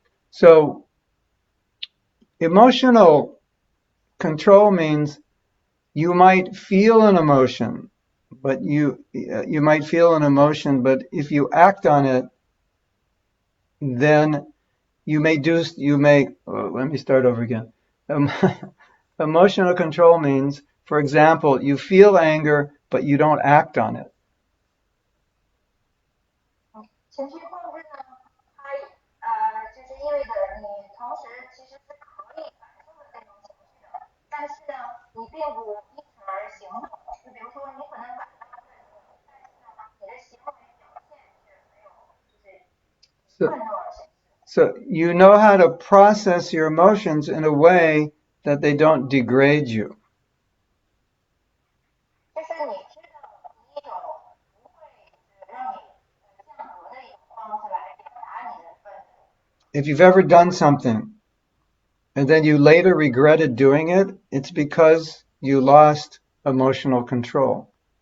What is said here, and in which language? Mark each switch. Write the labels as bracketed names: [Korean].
[English] So emotional control means you might feel an emotion, but you might feel an emotion, but if you act on it, then let me start over again. Emotional control means, for example, you feel anger, but you don't act on it. [Chinese] 情绪控制呢，它就是意味着你同时其实是可以感受的那种情绪的，但是呢，你并不因此而行动。就比如说，你可能感到愤怒，但是呢，你的行为表现是没有就是愤怒而显示。 [English] So you know how to process your emotions in a way that they don't degrade you. [Chinese] 就是你知道以一种不会让你降格的一种方式来表达你的愤怒。 [English] If you've ever done something and then you later regretted doing it, it's because you lost emotional control.